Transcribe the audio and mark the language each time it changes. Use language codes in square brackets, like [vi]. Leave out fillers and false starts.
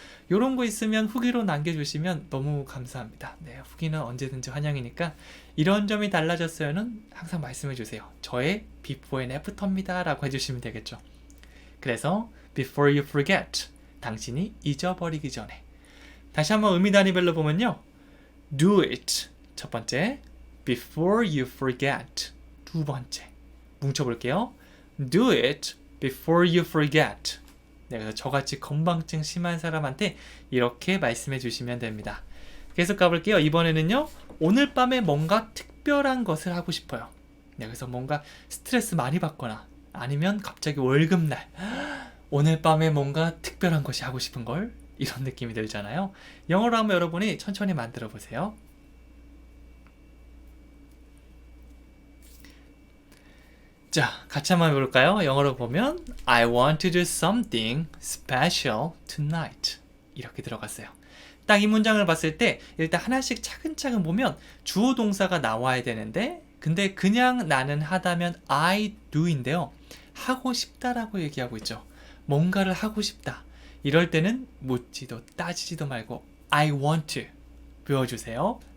[ko] 이런 거 있으면 후기로 남겨주시면 너무 감사합니다. 네, 후기는 언제든지 환영이니까 이런 점이 달라졌어요는 항상 말씀해 주세요. 저의 before and after 입니다 라고 해주시면 되겠죠. 그래서 before you forget 당신이 잊어버리기 전에 다시 한번 의미 단위별로 보면요. [en] Do it 첫 번째, before you forget 두 번째. 뭉쳐볼게요. Do it before you forget. [ko] 네, 그래서 저같이 건망증 심한 사람한테 이렇게 말씀해 주시면 됩니다. 계속 가볼게요. 이번에는요. 오늘 밤에 뭔가 특별한 것을 하고 싶어요. 네, 그래서 뭔가 스트레스 많이 받거나 아니면 갑자기 월급날 오늘 밤에 뭔가 특별한 것이 하고 싶은 걸 이런 느낌이 들잖아요. 영어로 한번 여러분이 천천히 만들어 보세요. 자, 같이 한번 해볼까요? 영어로 보면 I want to do something special tonight 이렇게 들어갔어요. 딱 이 문장을 봤을 때 일단 하나씩 차근차근 보면 주어 동사가 나와야 되는데 근데 그냥 나는 하다면 I do 인데요. 하고 싶다라고 얘기하고 있죠. 뭔가를 하고 싶다. 이럴 때는 묻지도 따지지도 말고 I want to 외워주세요.